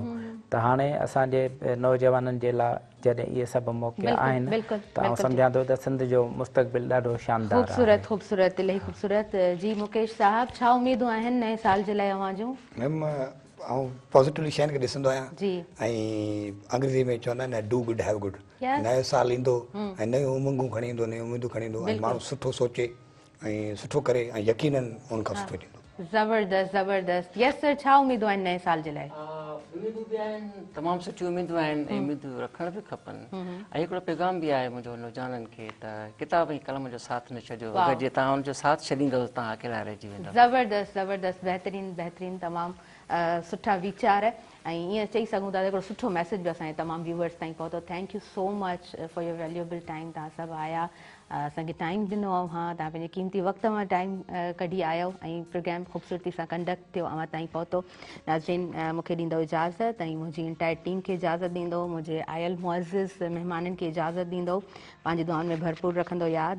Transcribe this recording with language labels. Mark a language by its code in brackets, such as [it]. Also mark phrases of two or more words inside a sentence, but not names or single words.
[sd] त हाणे असांजे नौजवाननि जे लाइ जॾहिं इहे सभु मौक़ा आहिनि त आउं सम्झां थो त सिंध जो मुस्तक़बिल ॾाढो शानदार आहे। ख़ूबसूरत ख़ूबसूरत इलाही ख़ूबसूरत। जी मुकेश साहब, छा उमेदूं आहिनि नए साल जे लाइ अव्हां जूं? मैम आउं पॉज़िटिवली शयुनि खे ॾिसंदो आहियां जी ऐं अंग्रेज़ी में चवंदा आहिनि [en] do good have good. [sd] नयो साल ईंदो ऐं नयूं उमंगूं खणी ईंदो, नयूं उमेदूं खणी ईंदो ऐं माण्हू सुठो सोचे ऐं सुठो करे ऐं यकीनन उन खां सुठो थींदो। ज़बरदस्त ज़बरदस्त। [en] yes sir, [sd] छा उमेदूं आहिनि नए साल जे लाइ? उमेदूं बि आहिनि, तमामु सुठियूं उमेदूं आहिनि ऐं उमेदूं रखण बि खपनि। ऐं हिकिड़ो पैगाम बि आहे मुंहिंजो नौजवाननि खे त किताब ऐं कलम जो साथ न छॾियो। अगरि जे तव्हां हुनजो साथ छॾींदव त तव्हां अकेला रहिजी वेंदव। ज़बरदस्त ज़बरदस्त, बहितरीनु बहितरीनु, तमामु सुठा वीचार ऐं ईअं चई सघूं था हिकिड़ो सुठो मैसेज बि असांजे तमामु व्यूअर्स ताईं पहुतो। [en] thank you so much for your valuable time. [sd] तव्हां सभु आया, असांखे टाइम ॾिनो। हा, तव्हां पंहिंजे कीमती वक़्त मां टाइम कढी आयो ऐं प्रोग्राम ख़ूबसूरती सां कंडक्ट थियो, अव्हां ताईं पहुतो। नाज़रीन, मूंखे ॾींदो इजाज़त ऐं मुंहिंजी [en] entire team [sd] खे इजाज़त ॾींदो, मुंहिंजे आयल मुअज़्ज़िज़ महिमाननि खे इजाज़त ॾींदो, पंहिंजी दुआउनि में भरपूर रखंदो यादि।